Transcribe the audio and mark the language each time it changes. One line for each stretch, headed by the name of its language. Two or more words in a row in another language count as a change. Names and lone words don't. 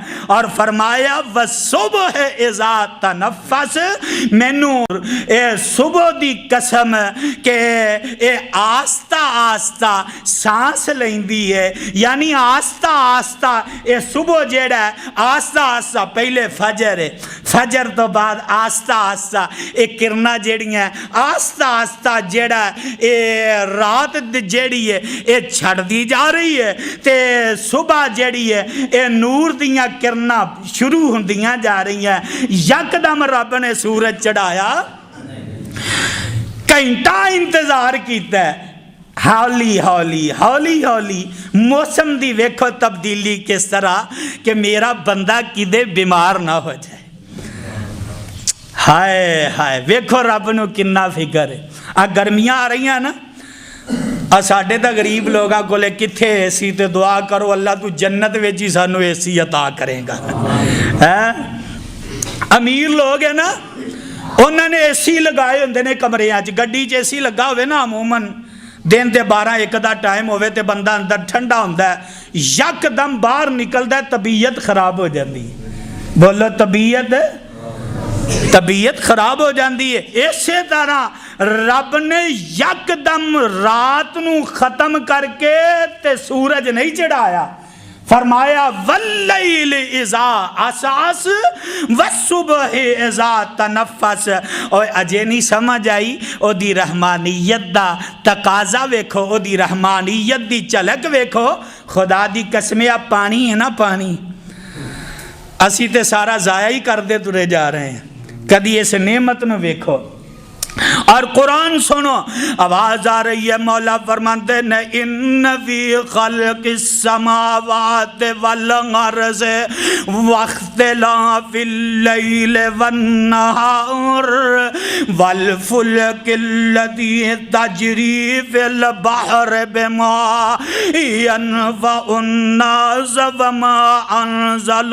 Urdu: اور فرمایا
Arabic: وَالصُّبْحِ اِذَا تَنَفَّسَ،
Punjabi: مینوں اے صبح دی قسم کہ اے آستہ آستہ سانس لیندی ہے، یعنی آستہ آستہ اے صبح جیڑا ہے آستہ آستہ، پہلے فجر ہے، فجر تو بعد آستہ آستہ اے کرنا جیڑیاں آستہ آستہ جیڑا اے رات جیڑی ہے اے چھڑ دی جا رہی ہے تے صبح جیڑی ہے اے نور دیاں کرنا شروع ہوندیاں جا رہی ہیں۔ یکدم رب نے سورج چڑھایا، گھنٹہ انتظار کیتا ہے، ہولی ہولی ہولی ہولی موسم دی ویکھو تبدیلی کس طرح کہ میرا بندہ کدے بیمار نہ ہو جائے۔ ہائے ہائے ویکھو رب نو کنا فکر ہے۔ گرمیاں آ رہی ہیں نا، ساڈے تا غریب لوگاں کو لے کتھے اے سی تے دعا کرو اللہ تو جنت وچ ہی سانو اے سی عطا کرے گا۔ امیر لوگ ہیں نا، انہوں نے اے سی لگائے ہوندے نے کمرے وچ، گڈی چ اے سی لگا ہوئے نا عموماً دن تے 12-1 دا ٹائم ہوئے تے بندہ اندر ٹھنڈا ہوندا ہے، یک دم باہر نکلدا ہے طبیعت خراب ہو جاندی ہے۔ بولو طبیعت خراب ہو جاندی ہے۔ اسی طرح رب نے یک دم رات نو ختم کر کے تے سورج نہیں چڑھایا، فرمایا
Arabic: واللیل اذا عسعس والصبح اذا تنفس۔
Punjabi: اور اجے نہیں سمجھ آئی او دی رحمانیت دا تقاضا ویکھو، او دی رحمانیت دی چلک ویکھو۔ خدا دی قسم پانی ہے نا، پانی اسی تے سارا ضائع ہی کر دے ترے جا رہے ہیں، کدی اس نعمت نو ویکھو۔
Urdu: اور قرآن سنو، آواز آ رہی ہے، مولا فرماتے ہیں
Arabic: ان فی خلق السماوات والارض واختلاف اللیل والنہار والفلک الذی تجری فی البحر بما ینفع الناس وما انزل